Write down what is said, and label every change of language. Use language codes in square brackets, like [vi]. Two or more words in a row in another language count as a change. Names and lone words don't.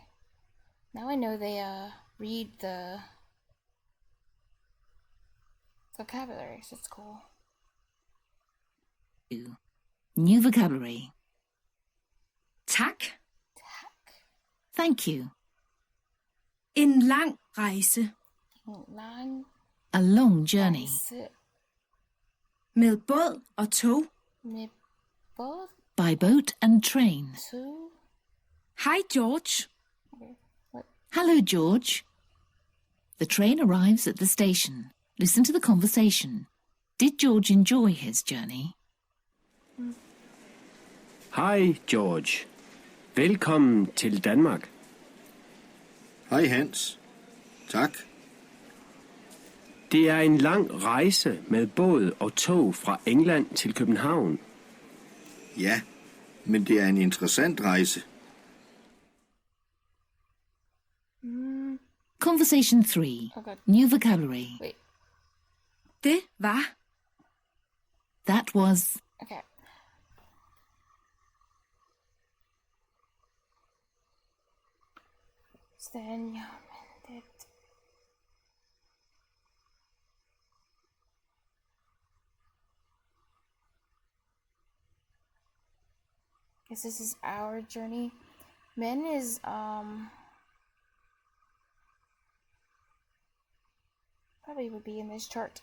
[en] Now I know they, read the vocabulary, so it's cool. New vocabulary. [da] Tak. [en] Thank you. [da] En lang rejse. Lang [en] A long journey. [da] rejse Med båd og tog. med båd, [en] By boat and train. [da] tog. Hej George. [en] Okay, what? Hello, George. The train arrives at the station. Listen to the conversation. Did George enjoy his journey? [da] Hej, George. Velkommen til Danmark. Hej Hans. Tak. Det er en lang rejse med båd og tog fra England til København. Ja, men det er en interessant rejse. [en] Conversation 3. Oh god. New vocabulary. Wait. [da] Det var. [en] That was. [da] Okay. Så then, ja, men det... [en] Guess this is our journey. Men is, probably would be in this chart.